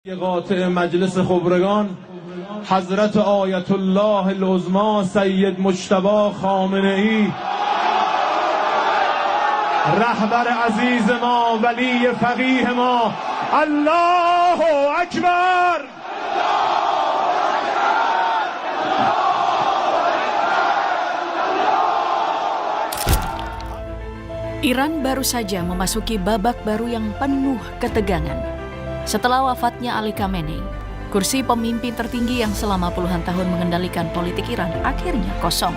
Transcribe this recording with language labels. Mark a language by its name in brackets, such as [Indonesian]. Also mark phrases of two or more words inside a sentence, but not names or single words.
[Persian] قاطع مجلس خبرگان حضرت آیت الله العظما سید مجتبی خامنه‌ای رهبر عزیز ما ولی فقیه ما الله اکبر. [Indonesian] Iran baru saja memasuki babak baru yang penuh ketegangan. Setelah wafatnya Ali Khamenei, kursi pemimpin tertinggi yang selama puluhan tahun mengendalikan politik Iran akhirnya kosong.